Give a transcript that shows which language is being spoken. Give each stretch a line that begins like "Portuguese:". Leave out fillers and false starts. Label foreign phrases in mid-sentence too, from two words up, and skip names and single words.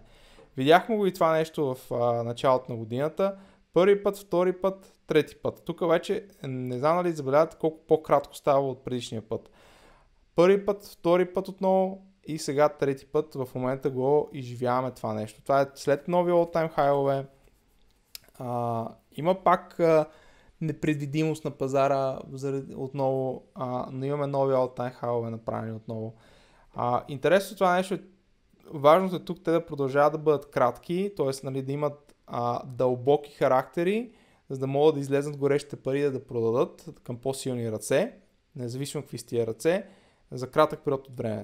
Bulgarian: Видяхме го и това нещо в началото на годината. Първи път, втори път, трети път. Тук вече не знам дали забелязате колко по-кратко става от предишния път. Първи път, втори път отново и сега трети път в момента го изживяваме това нещо. Това е след нови
English: all-time high-
Bulgarian: ове. Има пак непредвидимост на пазара отново, но имаме нови
English: all-time high-
Bulgarian: ове направени отново. Интересно това нещо е, важното е тук те да продължават да бъдат кратки, т.е. да имат дълбоки характери, за да могат да излезнат горещите пари да продадат към по-силни ръце, независимо какви сте ръце, за кратък период от време.